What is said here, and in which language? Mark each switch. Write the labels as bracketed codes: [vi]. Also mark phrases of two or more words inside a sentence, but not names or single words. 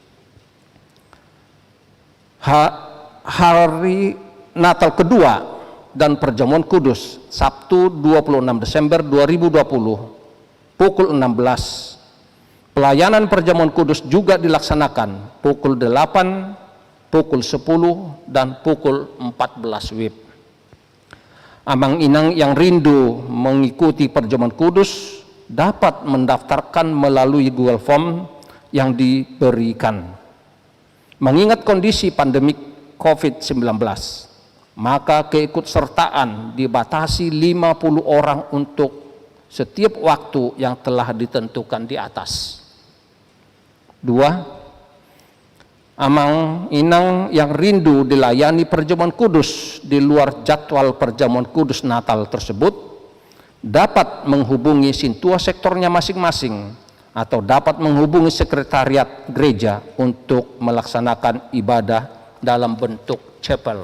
[id] Hari Natal kedua dan Perjamuan Kudus Sabtu 26 Desember 2020 pukul 16. Pelayanan Perjamuan Kudus juga dilaksanakan pukul 8, pukul 10 dan pukul 14 WIB. [bbc] Amang inang [id] yang rindu mengikuti Perjamuan Kudus dapat mendaftarkan melalui Google Form yang diberikan. Mengingat kondisi pandemik COVID-19, maka keikutsertaan dibatasi 50 orang untuk setiap waktu yang telah ditentukan di atas. 2. [bbc] Amang inang [id] yang rindu dilayani Perjamuan Kudus di luar jadwal Perjamuan Kudus Natal tersebut dapat menghubungi sintua sektornya masing-masing atau dapat menghubungi sekretariat gereja untuk melaksanakan ibadah dalam bentuk chapel.